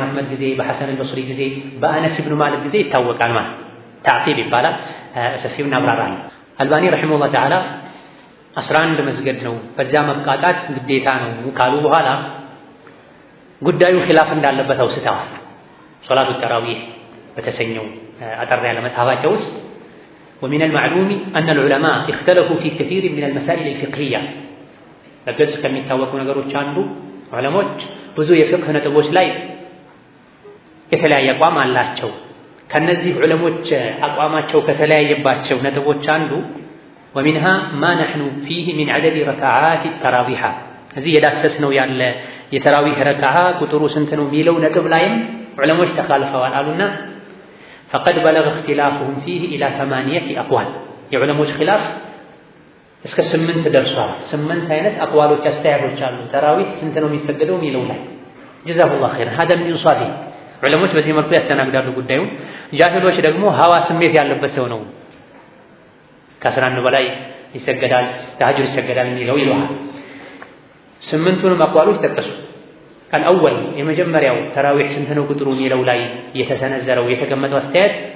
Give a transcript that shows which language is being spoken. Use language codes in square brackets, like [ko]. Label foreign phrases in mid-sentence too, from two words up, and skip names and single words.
[am] አህመድ ጊዜ፣ በሐሰን አልበስሪ ጊዜ፣ በአነስ ኢብኑ ማሊክ ጊዜ ይታወቃል ማለት ታዕቂብ ይባላል። ሰፊው እናብራራለን። አልባኒ [ar] رحمه الله تعالى [am] 11 መስገድ ነው በዛ መብቃቃት ግዴታ ነው ካሉ በኋላ ጉዳዩ ኺላፍ እንዳለበት አውስተዋል። ሶላቱ ተራዊህ በተሰኘው አጠር ያለ መጽሐፋቸው ውስጥ [ar] ومن المعلوم أن العلماء اختلفوا في كثير من المسائل الفقهية [am] በግልጽ ከሚታወቁ ነገሮች አንዱ ዑለሞች ብዙ የፍቅህ ነጥቦች ላይ የተለያየ አቋም አላቸው። ከነዚህ ዑለሞች አቋማቸው ከተለያየባቸው ነጥቦች አንዱ [ar] ومنها ما نحن فيه من عدد ركعات التراويح [am] እዚህ የዳሰስነው ያለ የተራዊህ ረካዓ ቁጥሩ ስንት ነው የሚለው ነጥብ ላይም ዑለሞች ተኻልፈዋል አሉና [ar] فقد بلغ اختلافهم فيه الى 8 اقوال [am] የዑለሞች ኺላፍ እስከ 8 ደርሷል። 8 አይነት አቅዋሎች አስተያየቶች አሉ ተራዊህ ስንት ነው የሚሰገደው የሚለው ላይ [ar] جزاه الله خيرا هذا من انصافه [am] ዑለሞች በዚህ መልኩ ያስተናግዳሉ ጉዳዩን። ጃሂሎች ደግሞ ሀዋ ስሜት ያለበት ሰው ነው ከ11 በላይ ይሰገዳል ተሐጁድ ይሰገዳል የሚለው ይለዋል። 8ቱንም አቅዋሎች ጠቀሱ። አልአወል የመጀመሪያው ተራዊህ ስንት ነው ቁጥሩ የሚለው ላይ የተሰነዘረው የተቀመጠው አስተያየት